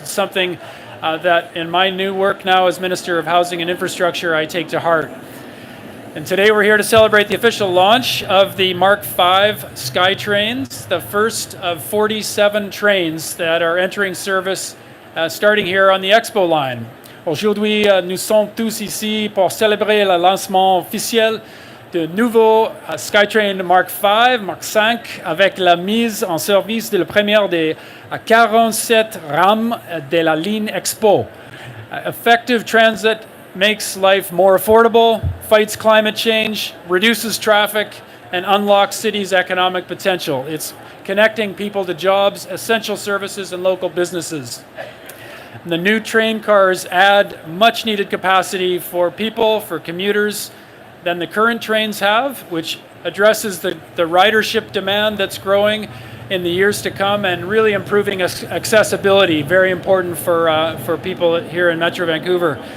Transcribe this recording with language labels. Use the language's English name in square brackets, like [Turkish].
[English] It's something that in my new work now as Minister of Housing and Infrastructure, I take to heart. And today we're here to celebrate the official launch of the Mark V SkyTrains, the first of 47 trains that are entering service starting here on the Expo line. [French] Aujourd'hui, nous sommes tous ici pour célébrer le lancement officiel de nouveau SkyTrain Mark V, Mark V, avec la mise en service de la première des 47 rames de la ligne Expo. [English] Effective transit makes life more affordable, fights climate change, reduces traffic, and unlocks cities' economic potential. It's connecting people to jobs, essential services, and local businesses. And the new train cars add much needed capacity for people, for commuters, than the current trains have, which addresses the ridership demand that's growing in the years to come and really improving accessibility, very important for people here in Metro Vancouver.